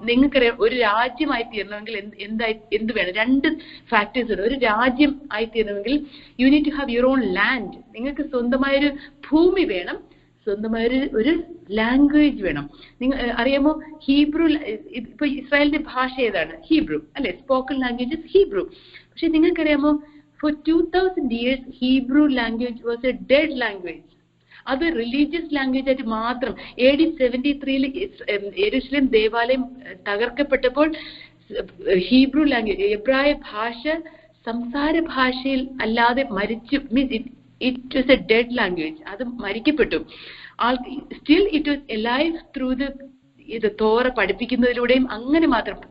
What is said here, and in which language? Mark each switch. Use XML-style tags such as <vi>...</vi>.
<ml>നിങ്ങൾക്കറിയാം, ഒരു രാജ്യമായി തീരണമെങ്കിൽ എന്ത് വേണം? 2 ഫാക്ടേഴ്സ് ഉണ്ട്. ഒരു രാജ്യം ആയി തീരണമെങ്കിൽ</ml> <en>You need to have your own land.</en> <ml>നിങ്ങൾക്ക് സ്വന്തമായൊരു ഭൂമി വേണം, സ്വന്തമായൊരു ലാംഗ്വേജ് വേണം. നിങ്ങൾ അറിയാമോ, ഹീബ്രു, ഇപ്പൊ ഇസ്രായേലിന്റെ ഭാഷ ഏതാണ്?</ml> <en>Hebrew</en> <ml>അല്ലെ?</ml> <en>Spoken language is Hebrew.</en> <ml>പക്ഷെ നിങ്ങൾക്കറിയാമോ,</ml> <en>for 2000 years Hebrew language was a dead language.</en> <ml>അത് റിലീജിയസ് ലാംഗ്വേജ് ആയിട്ട് മാത്രം. AD 73 യെരുശലേം ദേവാലയം തകർക്കപ്പെട്ടപ്പോൾ ഹീബ്രു ലാംഗ്വേജ്, എബ്രായ ഭാഷ സംസാര ഭാഷയിൽ അല്ലാതെ മരിച്ചു.</ml> <en>It was a dead language.</en> <ml>അത് മരിക്കപ്പെട്ടു.</ml> <en>still it was alive through</en> <ml>ഇത് തോറ പഠിപ്പിക്കുന്നതിലൂടെയും അങ്ങനെ മാത്രം.</ml>